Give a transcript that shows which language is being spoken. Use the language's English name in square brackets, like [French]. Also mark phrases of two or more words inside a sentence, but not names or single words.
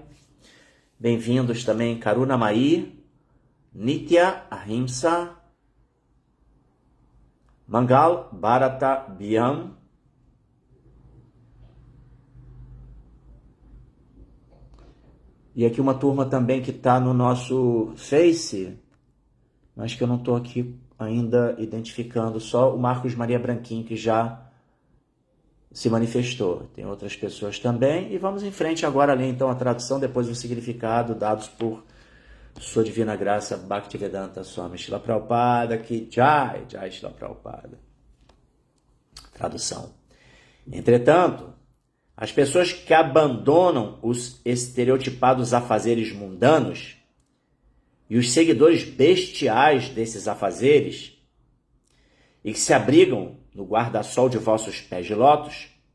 [Portuguese] Bem-vindos também, Karunamai, Nitya Ahimsa, Mangal Bharata Bhyam, e aqui uma turma também que está no nosso Face, mas que eu não estou aqui ainda identificando, só o Marcos Maria Branquinho, que já se manifestou. Tem outras pessoas também, e vamos em frente agora, ali então a tradução, depois o significado, dados por Sua Divina Graça, Bhaktivedanta Swami Srila Prabhupada, [Hindi] की जय, जय श्रील प्रभुपाद. [Portuguese] Tradução. Entretanto, as pessoas que abandonam os estereotipados afazeres mundanos e os seguidores bestiais desses afazeres e que se abrigam no guarda-sol de vossos pés de lótus.